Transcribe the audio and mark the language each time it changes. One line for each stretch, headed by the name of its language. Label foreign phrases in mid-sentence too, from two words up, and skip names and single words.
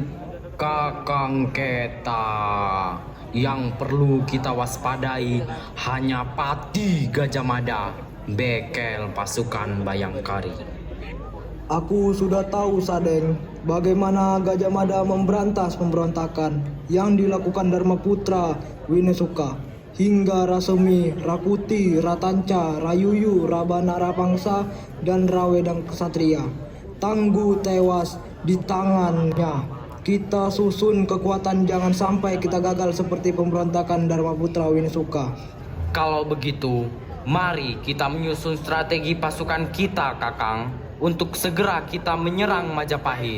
Indonesian: Kakang Keta, yang perlu kita waspadai hanya Pati Gajah Mada, bekel pasukan Bayangkari. Aku sudah tahu Sadeng, bagaimana Gajah Mada memberantas pemberontakan yang dilakukan Dharmaputra Winesuka hingga Rasemi, Rakuti, Ratanca, Rayuyu, Rabana Rapangsa, dan Rawedang Kesatria. Tangguh tewas di tangannya. Kita susun kekuatan, jangan sampai kita gagal seperti pemberontakan Dharmaputra Winesuka. Kalau begitu, mari kita menyusun strategi pasukan kita, Kakang, untuk segera kita menyerang Majapahit.